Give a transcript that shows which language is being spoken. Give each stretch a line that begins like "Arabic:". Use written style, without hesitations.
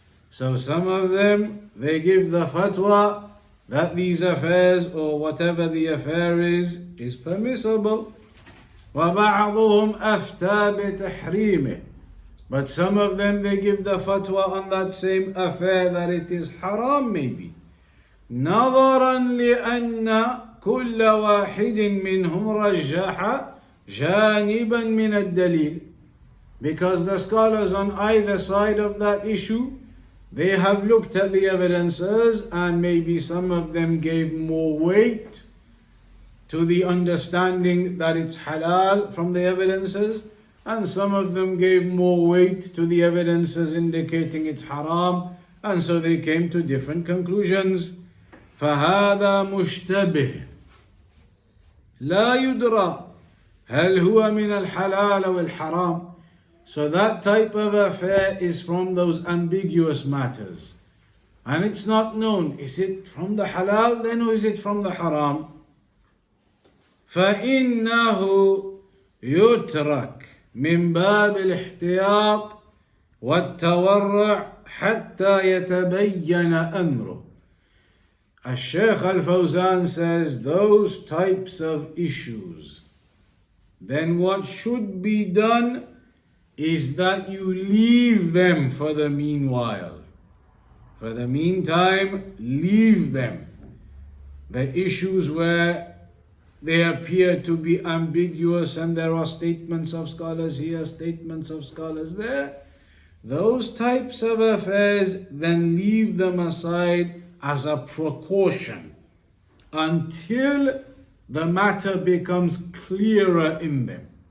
English: So some of them, they give the fatwa that these affairs or whatever the affair is permissible.
Arabic: وَبَعْضُهُمْ أَفْتَى بِتَحْرِيمِهِ.
English: But some of them, they give the fatwa on that same affair that it is haram maybe.
Arabic: نظرا لأن كل واحد منهم رجح جانبا من الدليل.
English: Because the scholars on either side of that issue, they have looked at the evidences and maybe some of them gave more weight to the understanding that it's halal from the evidences, and some of them gave more weight to the evidences indicating it's haram, and so they came to different conclusions.
Arabic: فهذا مشتبه لا يدرى هل هو من الحلال أو الحرام.
English: So that type of affair is from those ambiguous matters. And it's not known, is it from the halal then or is it from the haram?
Arabic: فإنه يترك من باب الاحتياط والتورع حتى يتبين أمره.
English: Al-Shaykh Al-Fawzan says those types of issues, then what should be done is that you leave them for the meanwhile. For the meantime, leave them. The issues where they appear to be ambiguous and there are statements of scholars here, statements of scholars there, those types of affairs, then leave them aside as a precaution until the matter becomes clearer in them.